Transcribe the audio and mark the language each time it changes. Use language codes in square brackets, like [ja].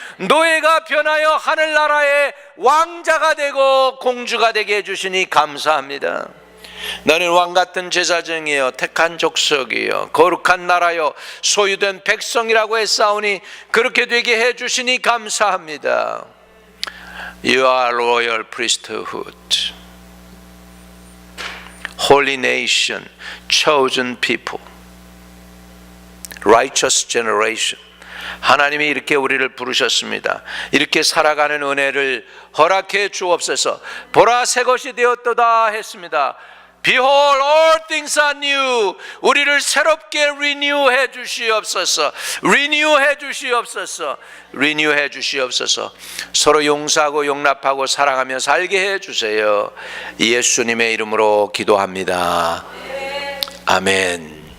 [ko] 노예가 변하여 하늘나라의 왕자가 되고 공주가 되게 해주시니 감사합니다. 너는 왕같은 제사장이여 택한 족속이여 거룩한 나라여 소유된 백성이라고 했사오니 그렇게 되게 해주시니 감사합니다. [en] You are royal priesthood, holy nation, chosen people, righteous generation. [ko] 하나님이 이렇게 우리를 부르셨습니다. 이렇게 살아가는 은혜를 허락해 주옵소서. 보라, 새 것이 되었도다 했습니다. [en] Behold, all things are new. [ko] 우리를 새롭게 renew해 주시옵소서. renew해 주시옵소서. renew해 주시옵소서. 서로 용서하고 용납하고 사랑하며 살게 해 주세요. 예수님의 이름으로 기도합니다. 아멘.